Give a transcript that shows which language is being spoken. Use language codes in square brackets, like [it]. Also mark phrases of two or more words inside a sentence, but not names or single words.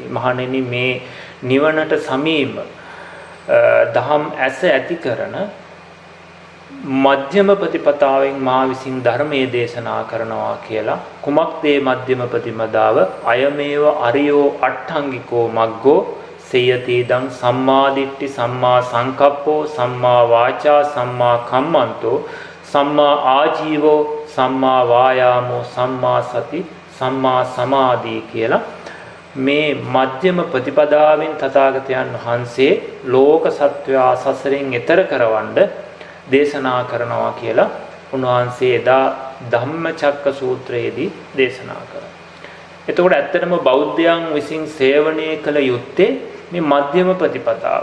[si] මහණෙනි මේ නිවනට සමීප දහම් ඇස ඇති කරන මධ්‍යම ප්‍රතිපදාවෙන් මා විසින් ධර්මයේ දේශනා කරනවා කියලා. කුමක්ද මේ මධ්‍යම ප්‍රතිපදාව? [pi] අයමේව අරියෝ අට්ඨංගිකෝ මග්ගෝ සේයති දං සම්මා දිට්ඨි, සම්මා සංකප්පෝ, සම්මා වාචා, සම්මා කම්මන්තෝ, සම්මා ආජීවෝ, සම්මා වායාමෝ, සම්මා සති, සම්මා සමාධි [si] කියලා මේ මධ්‍යම ප්‍රතිපදාවෙන් තථාගතයන් වහන්සේ ලෝක සත්වයා සසරෙන් එතර කරවන්න දේශනා කරනවා කියලා උන්වහන්සේ එදා ධම්මචක්ක සූත්‍රයේදී දේශනා කරා. එතකොට ඇත්තටම බෞද්ධයන් විසින් සේවනය කළ යුත්තේ මේ මධ්‍යම ප්‍රතිපදාව.